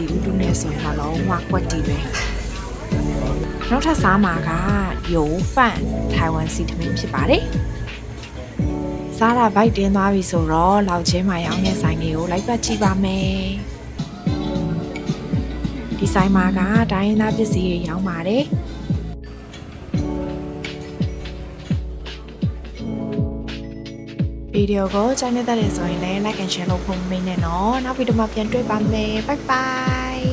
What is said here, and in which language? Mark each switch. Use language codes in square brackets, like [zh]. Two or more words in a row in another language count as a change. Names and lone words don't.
[my] ဥတုနဲ့ဆိုရင်တော့လုံးဝကွက်တီပဲနောက်ထပ်စားမှာကရိုးဖန်ထိုင်ဝမ်စီထမင်းဖြစ်ပါတယ်စားတာဘိုက်တင်းသွားပြီဆိုတော့လောက်ချင်းမှာရောင်းတဲ့ဆိုင်လေးကိုလိုက်ပတ်ကြည့်ပါမယ် ဒီဆိုင်မှာကတိုင်းရင်းသားပစ္စည်းတွေရောင်းပါတယ်ဗီဒီယိုကိုကြိုက်နေတဲ့ဆိုရင်လည်း [en] like and share [my] လုပ်ဖို့မမေ့နဲ့နော်နောက်ဗီဒီယိုမှာပြန်တွေ့ပါမယ် [en] bye bye